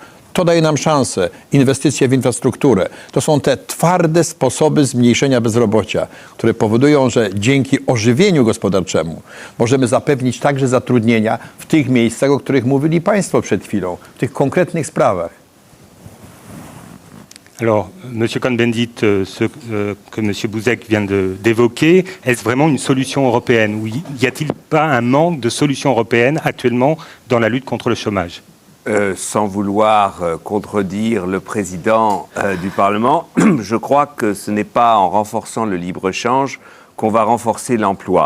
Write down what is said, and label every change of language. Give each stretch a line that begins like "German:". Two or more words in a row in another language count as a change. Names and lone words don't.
Polish: To daje nam szansę, inwestycje w infrastrukturę. To są te twarde sposoby zmniejszenia bezrobocia, które powodują, że dzięki ożywieniu gospodarczemu możemy zapewnić także zatrudnienia w tych miejscach, o których mówili Państwo przed chwilą, w tych konkretnych sprawach.
French: Alors, Monsieur Cohn-Bendit, ce que Monsieur Buzek vient d'évoquer, est-ce vraiment une solution européenne ou y a-t-il pas un manque de solutions européennes actuellement dans la lutte contre le chômage? Sans vouloir contredire le président du Parlement, je crois que ce n'est pas en renforçant le libre-échange qu'on va renforcer l'emploi.